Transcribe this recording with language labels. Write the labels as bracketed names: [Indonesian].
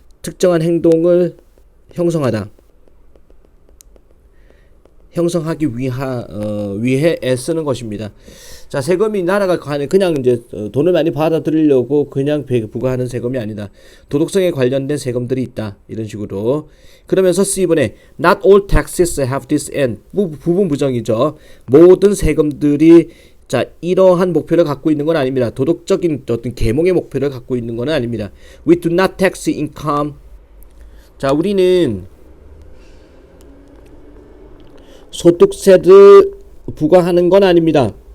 [Korean] 특정한 행동을 형성하다. 형성하기 위해 애쓰는 것입니다. 자, 세금이 나라가 그냥 이제 돈을 많이 받아들이려고 그냥 부과하는 세금이 아니다. 도덕성에 관련된 세금들이 있다. 이런 식으로. 그러면서 C번에 [English] Not all taxes have this end. [Korean] 부분 부정이죠. 모든 세금들이 자, 이러한 목표를 갖고 있는 건 아닙니다. 도덕적인 어떤 계몽의 목표를 갖고 있는 건 아닙니다. [English] We do not tax income. [Korean] 자, 우리는 소득세를 부과하는 건 아닙니다.